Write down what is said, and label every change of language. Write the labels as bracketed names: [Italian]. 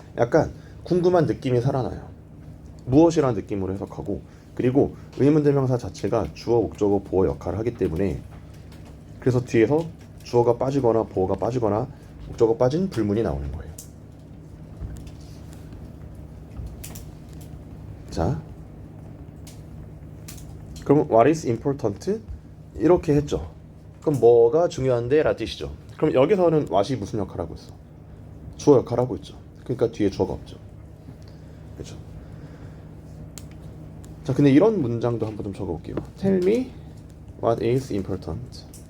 [Korean] 약간 궁금한 느낌이 살아나요. 무엇이라는 느낌으로 해석하고, 그리고 의문대명사 자체가 주어, 목적어, 보어 역할을 하기 때문에, 그래서 뒤에서 주어가 빠지거나 보어가 빠지거나 목적어 빠진 불문이 나오는 거예요. [English] 자, 그럼 what is important? [Korean] 이렇게 했죠. 그럼 뭐가 중요한데? 라는 뜻이죠. 그럼 여기서는 what이 무슨 역할을 하고 있어? 주어 역할을 하고 있죠. 그러니까 뒤에 주어가 없죠. 그렇죠? 자, 근데 이런 문장도 한번 좀 적어볼게요. [English] Tell me what is important.